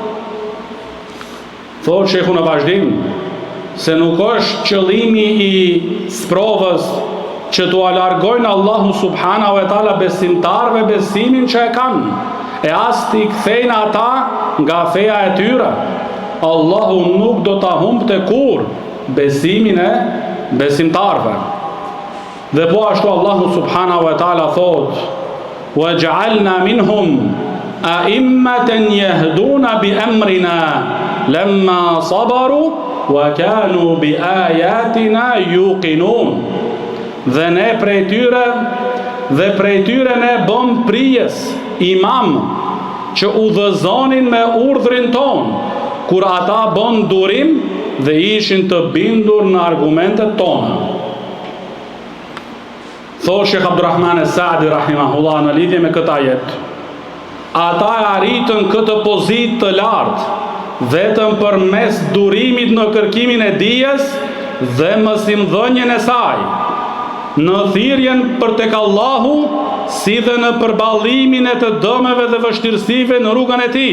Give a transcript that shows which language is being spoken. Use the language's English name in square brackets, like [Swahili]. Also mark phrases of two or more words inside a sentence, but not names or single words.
[Albanian] Thotë shehu në vazhdim se nuk është qëllimi i sprovës që t'u alargojnë Allahu [Arabic] سبحانه وتعالى [Albanian] besimtarve besimin që e kanë, e as t'i kthejnë ata nga feja e tyre. Allahu nuk do ta humbte kur besimin e besimtarve. Dhe po ashtu Allahu [Arabic] سبحانه وتعالى [Albanian] thot: [Arabic] وَجَعَلْنَا مِنْهُمْ أَئِمَّةً يَهْدُونَ بِأَمْرِنَا لَمَّا صَبَرُوا وَكَانُوا بِآيَاتِنَا يُوقِنُونَ. [Albanian] Dhe ne prej tyre ne bëm prijes, imam, që udhëzonin me urdhrin ton, kur ata bën durim dhe ishin të bindur në argumentet tona. Thotë Shekh Abdurrahman Es-Saadi rahimahullah në lidhje me këtë ajet, ata arritën këtë pozitë të lartë vetëm përmes durimit në kërkimin e dijes dhe mësimdhënien e saj, në thirrjen për tek Allahu, si dhe në përballimin e të dëmeve dhe vështirësive në rrugën e tij.